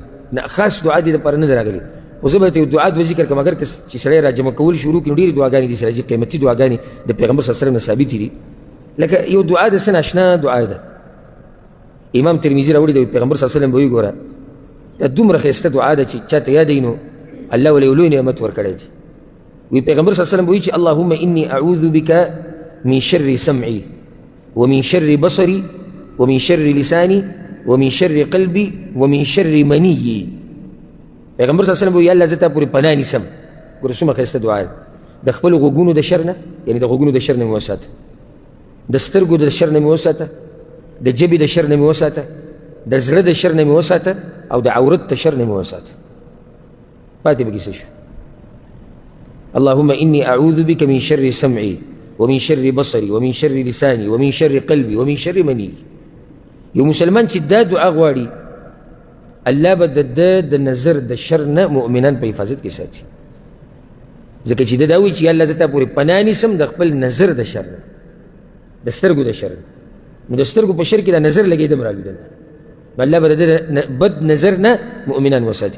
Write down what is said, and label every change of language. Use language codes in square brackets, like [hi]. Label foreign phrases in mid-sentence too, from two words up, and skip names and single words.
[ps] نه خاص دعا دې دپاره نه ده راغلې. خو زه به درته یو دعا دوه ذکر کړم، اگر چې سړی را جمع کول شروع کړي نو ډېرې دعاګانې دي سره چې قیمتي دعاګانې د پیغمبر [ar] صلی الله علیه وسلم [ps] نه ثابتې دي. لکه یو دعا د څه ناشنا دعا ده، امام ترمذي راوړي دی، پیغمبر [ar] صلی الله علیه وسلم [ps] به وایي ګوره دا دومره ښایسته دعا ده چې چاته یادوي نو الله ولې یو لوی نعمت ورکړی دی. وی پیغمبر [ar] صلی الله علیه وسلم [ps] به وایي چې [ar] اللهم انی اعوذ بک من شر سمعي ومن شر بصري ومن شر لساني ومن شر قلبي ومن شر مني. [ps] پیغمبر [ar] صلی الله علیه وسلم [ps] به وایي الله زه تا پورې پناه نیسم. ګوره څومره ښایسته دعا ده. د خپلو غوږونو د شر نه، یعنې د غوږونو د شر نه مې وساته، د سترګو د شر نه مې وساته، د جبې د شر نه مې وساته، د زړه د شر نه مې وساته، او د عورت د شر نه مې وساته. پاتې به کیسه شو. [ar] اللهم إني أعوذ بك من شر سمعي ومن شر بصري ومن شر لساني ومن شر قلبي ومن شر مني. [ps] یو مسلمان چې دا دعا غواړي الله به د نظر د شر نه مؤمنان په حفاظت کې ساتي. ځکه چې دا وایي چې الله زه تا پورې پناه نیسم د خپل نظر د شر نه، د سترګو د شر نه. نو د سترګو په شر کې دا نظر لګېدم رالیدل، نو الله به د بد نظر نه مؤمنان وساتي.